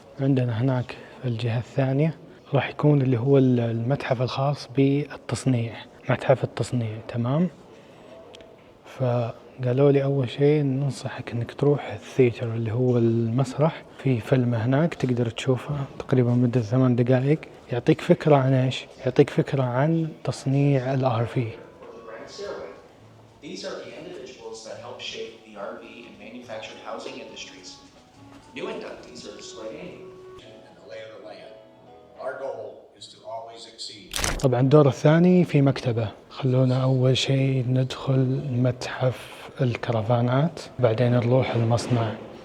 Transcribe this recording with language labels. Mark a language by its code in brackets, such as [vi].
[ar] عندنا هناك الجهة الثانية راح يكون اللي هو المتحف الخاص بالتصنيع، متحف التصنيع، تمام. فقالوا لي أول شيء ننصحك إنك تروح الثيتر اللي هو المسرح، في فيلم هناك تقدر تشوفه تقريبا مدة 8 دقائق، يعطيك فكرة عن إيش؟ يعطيك فكرة عن تصنيع الRV. [en] These are the individuals that help shape the RV and manufactured housing industries. New inductees are displaying and the lay of the land. Our goal is to always exceed. [ar] طبعا الدور الثاني في مكتبة. خلونا أول شيء ندخل متحف الكرفانات، بعدين نروح المصنع.